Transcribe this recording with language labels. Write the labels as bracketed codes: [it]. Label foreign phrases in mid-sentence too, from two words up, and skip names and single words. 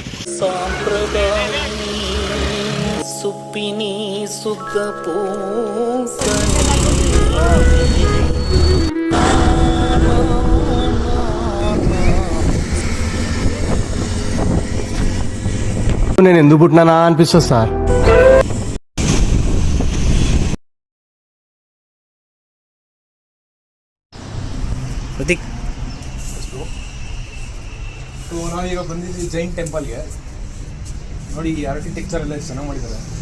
[te] ಸಾಂಪ್ರದಾಯಿನಿ ಸುಪ್ಪಿನಿ ಸುತ್ತ ಪೂಸನೆ నేను ఎందుకు పుట్టినానా అనిపిస్తుంది సార్. [kn] ನಾವೀಗ ಬಂದಿದ್ದೀವಿ ಜೈನ್ ಟೆಂಪಲ್ಗೆ. ನೋಡಿ ಈ ಆರ್ಕಿಟೆಕ್ಚರ್ ಎಲ್ಲ ಚೆನ್ನಾಗಿ ಮಾಡಿದ್ದಾರೆ.